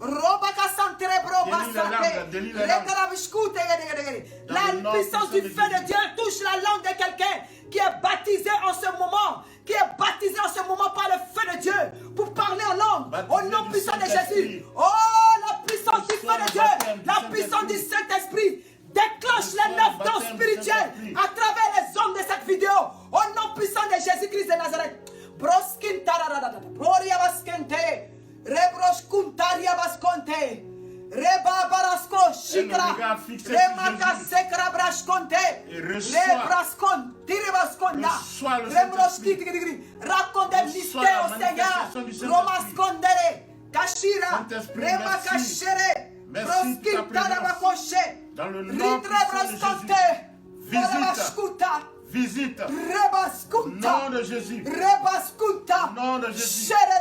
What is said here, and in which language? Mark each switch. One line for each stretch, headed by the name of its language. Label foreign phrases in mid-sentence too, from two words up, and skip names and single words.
French: La puissance du feu de Dieu touche la langue de quelqu'un qui est baptisé en ce moment, par le feu de Dieu pour parler en langue au nom puissant de Jésus. Oh, la puissance du feu de Dieu, la puissance du Saint-Esprit déclenche les 9 dons spirituels à travers les hommes de cette vidéo au nom puissant de Jésus-Christ de Nazareth. Broskin tararada, Gloria Baskente, Rebroskun Taria Basconte, Reba Barasco, Shikra, Remaka Sekra Brasconte, Rebraskon, Tiribasconda, Rebroski, raconte le mystère au Seigneur, Romaskondere, Kashira, Rema Kashere, Merci pour ta présence. Dans le nom puissant de Jésus. Visite. Au nom de Jésus. Au nom de Jésus.